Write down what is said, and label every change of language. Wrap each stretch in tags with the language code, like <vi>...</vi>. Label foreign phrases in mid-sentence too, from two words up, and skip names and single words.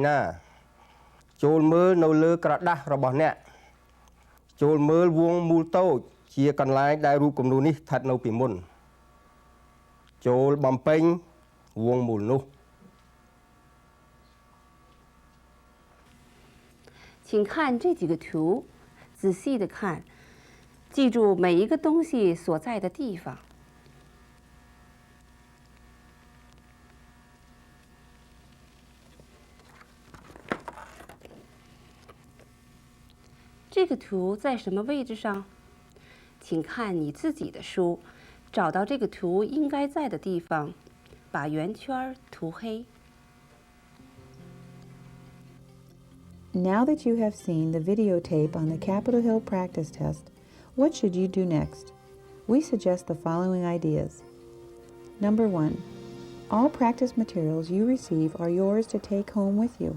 <km>ណាចូលមើលនៅលើក្រដាសរបស់អ្នកចូលមើលវងមូលតូចជាកន្លែងដែលរូបគំនូរនេះស្ថិតនៅពីមុនចូលបំពេញវងមូលនោះ</km> <zh>请看这几个图，仔细的看，记住每一个东西所在的地方。这个图在什么位置上？请看你自己的书，找到这个图应该在的地方，把圆圈涂黑。</zh> <en>Now that you have seen the videotape on the Capitol Hill practice test, what should you do next? We suggest the following ideas. Number 1. All practice materials you receive are yours to take home with you.</en>